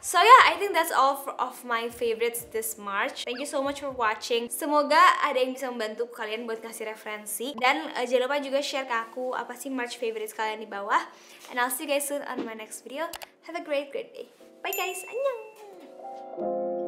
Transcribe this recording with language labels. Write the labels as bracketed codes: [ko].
[en] So yeah, I think that's all of my favorites this March. Thank you so much for watching. [id] Semoga ada yang bisa membantu kalian buat kasih referensi, dan jangan lupa juga share ke aku apa sih March favorites kalian di bawah. [en] And I'll see you guys soon on my next video. Have a great day. Bye guys. [ko] Annyeong.